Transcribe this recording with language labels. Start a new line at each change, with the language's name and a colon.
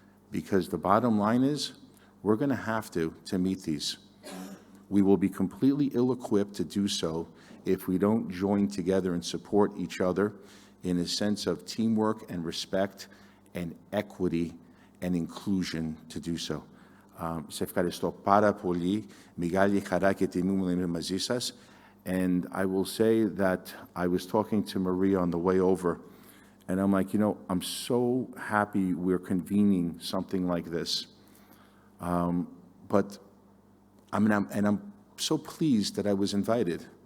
English: Because the bottom line is, we're going to have to meet these. We will be completely ill-equipped to do so if we don't join together and support each other in a sense of teamwork and respect and equity and inclusion to do so.
Greek: Σε ευχαριστώ πάρα πολύ. Μεγάλη χαρά και τιμή μου να είμαι μαζί σας.
English: And I will say that I was talking to Maria on the way over, and I'm like, I'm so happy we're convening something like this. But I'm so pleased that I was invited.